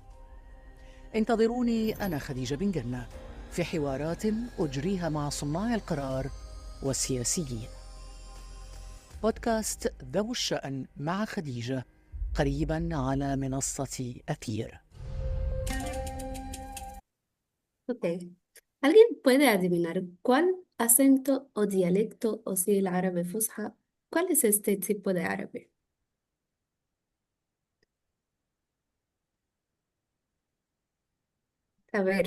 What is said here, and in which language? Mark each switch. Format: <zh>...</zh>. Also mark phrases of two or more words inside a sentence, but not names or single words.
<ar>انتظروني أنا خديجة بن جنة في حوارات أجريها مع صناع القرار والسياسيين. بودكاست ذو الشأن مع خديجة قريبا على منصة أثير.</ar> <es>Ok. ¿Alguien puede adivinar cuál acento o dialecto o si el árabe fusha? ¿Cuál es este tipo de árabe? A ver,</es>